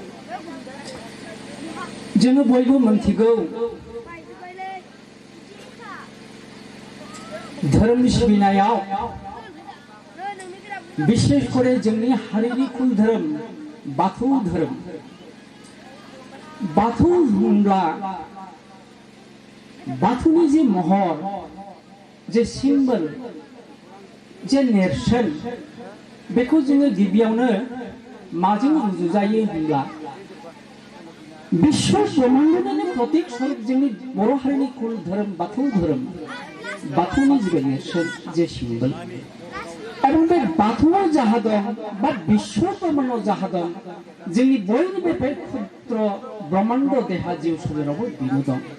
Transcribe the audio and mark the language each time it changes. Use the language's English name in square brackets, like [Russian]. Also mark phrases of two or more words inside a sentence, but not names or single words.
[Bodo] जोङो बयबो मोनथिगौ धोरोम सिबिनायाव [Bangla] বিশেষ করে [Bodo] जोंनि हारिनि कुल धोरोम बाथौ धोरोम बाथौ होनब्ला बाथौनि जे महर जे सिम्बल जे नेरसोन बेखौ जोङो गिबियावनो माजों रुजुजायो होनब्ला विश्व ब्रह्मांडनिनो प्रतीक स्वरूप जोंनि बर' हारिनि कुल धोरोम बाथौनि जे नेरसोन जे सिम्बल এবং बे बाथौआव जाहा दं बा विश्व ब्रह्मांडआव जाहा दं जोंनि बयनिबो बे क्षुद्र ब्रह्मांड देहा जिउ सोलेरावबो बेनो दं।